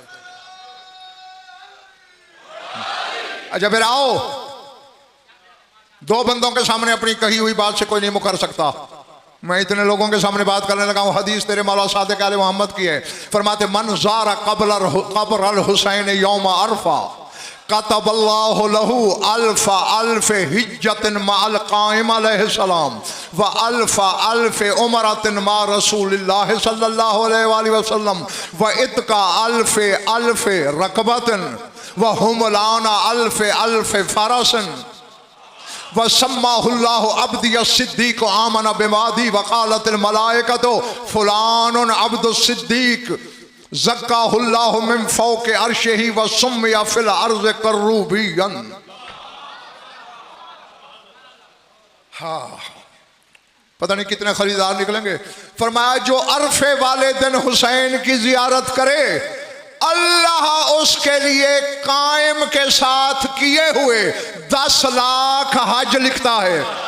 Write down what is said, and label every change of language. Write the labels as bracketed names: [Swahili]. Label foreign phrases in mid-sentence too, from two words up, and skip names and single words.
[Hindi] अच्छा फिर आओ, दो बंदों के सामने अपनी कही हुई बात से कोई नहीं मुकर सकता। मैं इतने लोगों के सामने बात करने लगा हूँ, हदीस तेरे मौला सादिक आले मोहम्मद की है। [Arabic] फरमाते من زار قبر الحسين يوم عرفة كتب الله له ألف ألف حجة مع القائم عليه السلام وألف ألف عمرة مع رسول الله صلى الله عليه وسلم وعتق ألف ألف رقبة وحملان ألف ألف فرس وسماه الله عبدي صديق آمن بوعدي وقالت الملائكة فلان عبد صديق زكاه الله من فوق عرشه وسمي في الأرض كروبيا. [Hindi] हाँ, पता नहीं कितने खरीदार निकलेंगे। फरमाया जो अरफे वाले दिन हुसैन की जियारत करे अल्लाह उसके लिए कायम के साथ किए हुए 10 लाख हज लिखता है।